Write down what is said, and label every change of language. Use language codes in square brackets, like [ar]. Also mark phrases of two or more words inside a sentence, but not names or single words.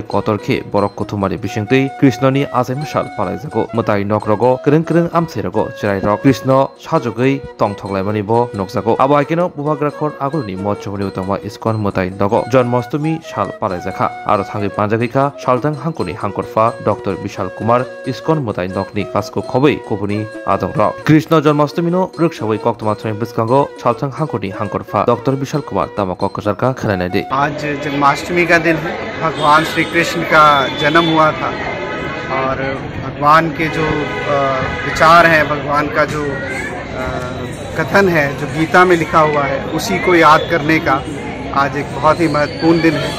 [brx] कतरखे बरक कुथुमारि बिसिंतै कृष्णनि आजेम साल पालायजागो मताय नकरग करं करं आमसेरग चिरायरक कृष्ण साजगै तंथगलायमानिब नकजागो आबायकेनो बुभाग्राखर आगुलनि मत्सबनि उतमा इस्कन मताय नग जन्माष्टमी साल पालायजाखा आरो थांगै पांजागैखा सालदां हांखनि हांखरफा डॉक्टर विशाल कुमार इस्कन मताय नकनि कासको खबै कृष्ण जन्माष्टमी रक्षावै कक्तमात्रनि बिस्कांगो सालथां हांखनि हांखरफा डॉक्टर विशाल कुमार तामाक कजरका खनानाय दे। [hi] आज जन्माष्टमी का दिन है। भगवान श्री कृष्ण का जन्म हुआ था और भगवान के जो विचार हैं, भगवान का जो कथन है जो गीता में लिखा हुआ है, उसी को याद करने का आज एक बहुत ही महत्वपूर्ण दिन है।